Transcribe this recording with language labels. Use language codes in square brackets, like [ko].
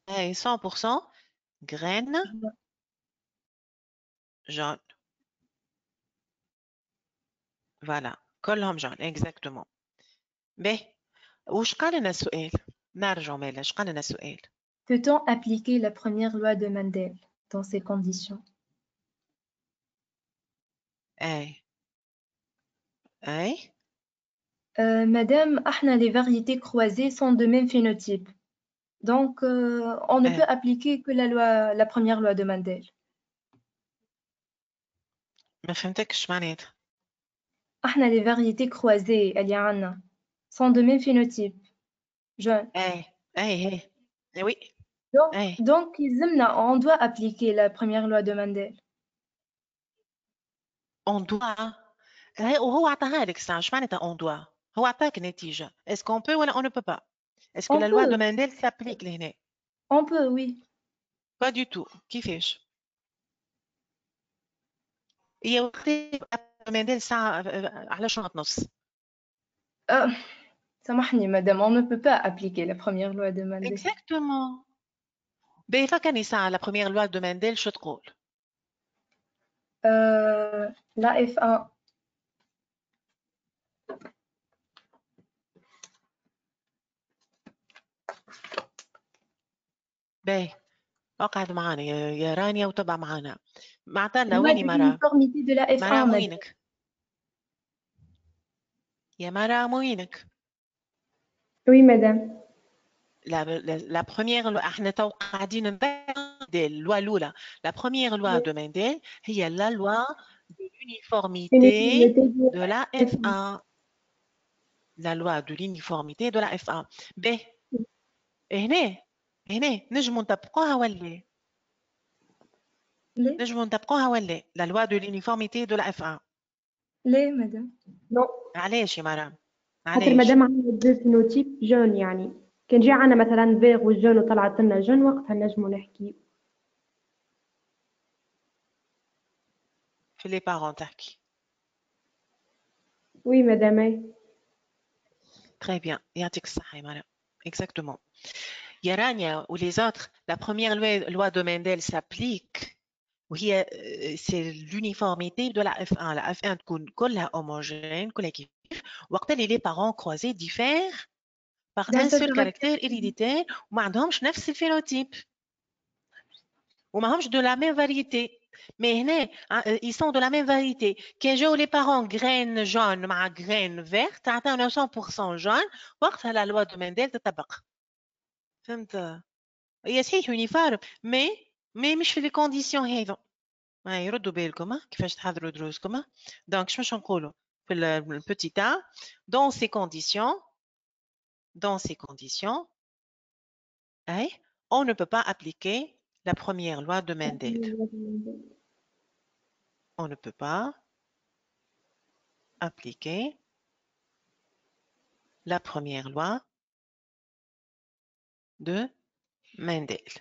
[ar] اي 100% graine jaune فوالا كلهم jaune exactement باهي وش قال لنا السؤال نرجعوا مالا اش قال لنا السؤال [fr] Peut-on appliquer la première loi de Mendel dans ces conditions? [ar] اي [fr] Madame, les variétés croisées sont de même phénotype. Donc, on ne peut appliquer que la première loi de Mendel. [ar] ما فهمتكش معناتها [fr] les variétés croisées اللي sont de même phénotype. Jaune. Oui. Donc, on doit appliquer la première loi de Mendel. On doit. [ar] وهو عطاها لك ساعة، اش معناتها [fr] on doit؟ [ar] هو عطاك نتيجة. [fr] Est-ce qu'on peut ولا on ne peut pas؟ Est-ce que la loi de Mendel s'applique لهنا؟ On peut, oui. Pas du tout. [ar] كيفاش؟ هي وقت مندل ساعة على شنو تنص؟ [fr] سامحني madame, on ne peut pas appliquer la première loi de Mendel. Exactement. [ar] باهي فكرني ساعة [fr] la première loi de Mendel [ar] شو تقول؟ [fr] La F1. [ar] باهي اقعد معانا يا رانيا وتبع معانا. معتلة ويني مرة؟ [fr] l'uniformité de la F1. [ar] مرة وينك؟ يا مرة وينك؟ [fr] Oui, madame. La première loi [ar] احنا تو قاعدين نبدل اللوا الأولى. [fr] La première loi de Mendel هي la loi de l'uniformité de la F1. La loi de l'uniformité de la F1. [ar] باهي هنا نجموا نطبقوها ولا؟ نجموا نطبقوها ولا؟ [fr] La loi de l'uniformité de la F1. [ar] ليه مدام؟ نو. علاش يا مرام؟ خاطر مادام عندنا دو فينوتيب جون، يعني كان جا عندنا مثلا فيغ والجون وطلعت لنا جون وقتها نجموا نحكي. في لي بارون تحكي. وي مدام. [fr] Très bien. [ar] يعطيك الصحة يا مرام. Exactement. [fr] يا رانيا و les autres, la première loi de Mendel s'applique. وهي c'est l'uniformité de la F1. La F1 [ar] تكون كلها homogène, كلها كيف. [fr] وقت اللي les parents croisés diffèrent par un seul caractère héréditaire [ar] وما عندهمش نفس الفينوتيب. [fr] وما همش de la même variété. Mais هنا ils sont de la même variété. كان جاو les parents graines jaunes مع graines vertes [ar] تعطيونا 100% jaune وقتها [fr] la loi de Mendel تطبق. [ar] فهمت؟ هي صحيح يونيفورم مي مش في لي كونديسيون هذو. يردوا بالكم كيفاش تحضروا دروسكم. دونك شنو باش نقولوا في البوتي تا [fr] dans ces conditions on ne peut pas appliquer la première loi de Mendel. On ne peut pas appliquer la première loi de Mendel.